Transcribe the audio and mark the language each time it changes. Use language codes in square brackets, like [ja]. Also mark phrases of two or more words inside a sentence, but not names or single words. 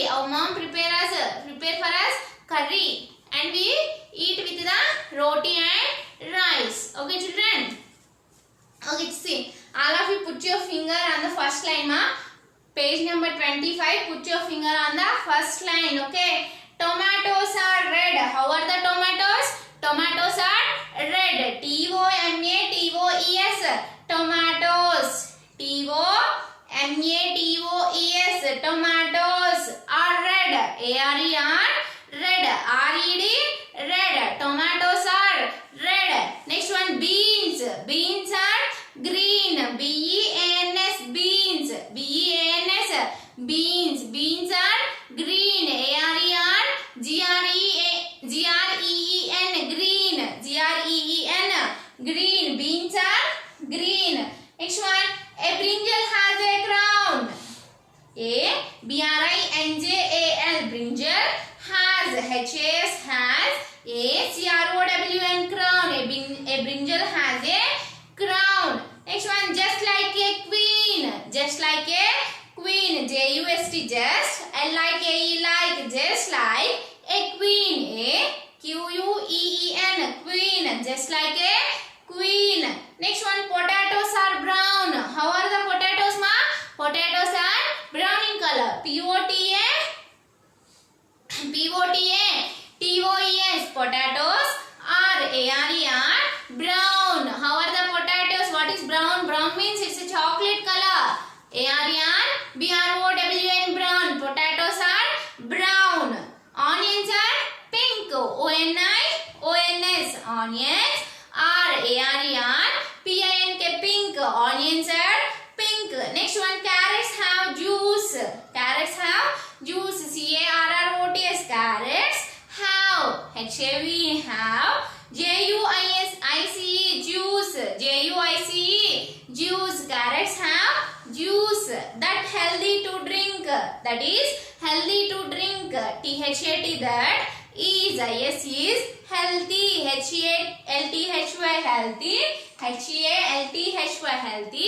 [en] Our mom prepare for us curry and we eat with the roti and rice. Okay, children? Okay, see. All of you put your finger on the first line, ma. Page number 25. Put your finger on the first line. Okay. Tomatoes are red. How are the tomatoes? Tomatoes are red. T-O-M-A-T-O-E-S. Tomatoes. T-O-M-A-T-O-E-S. Tomatoes are red. A-R-E-R. Red. R-E-D. Red. Tomatoes are red. Next one, beans. Beans are green. B-E-A-N-S. Beans. B-E-A-N-S. Beans. Beans are green. A-R-E-R. G-R-E-E-N. Green. G-R-E-E-N. Green. Beans are green. Next one. A brinjal has a crown. A-B-R-I-N-J-A-L. Brinjal has. H-A-S has. A-C-R-O-W-N. Crown. A brinjal has a crown. Next one, just like a queen. Just like a queen. J-U-S-T, just. L-I-K-E, like. Just like a queen. A-Q-U-E-E-N. Queen. Just like a queen. Next one, potatoes are brown. How are the potatoes, ma? Potatoes are brown in color. P-O-T-A. P-O-T-A. T-O-E-S. Potatoes are A-R-E-R. Brown. How are the potatoes? What is brown? Brown means it's a chocolate color. A-R-E-R. B-R-O-W-N. Brown. Potatoes are brown. Onions are pink. O-N-I-O-N-S. Onions are A-R-E-R. P-I-N-K. Pink. Onions are pink. Next one, carrots have juice. Carrots have juice. C-A-R-R-O-T-S. Carrots have. H-A-V have. J-U-I-C-E. Juice. J-U-I-C-E. Juice. Carrots have juice. That healthy to drink. That is healthy to drink. T-H-A-T. That is. I-S is healthy. H-E-A-L-T-H-Y. Healthy. H-E-A-L-T-H-Y. Healthy.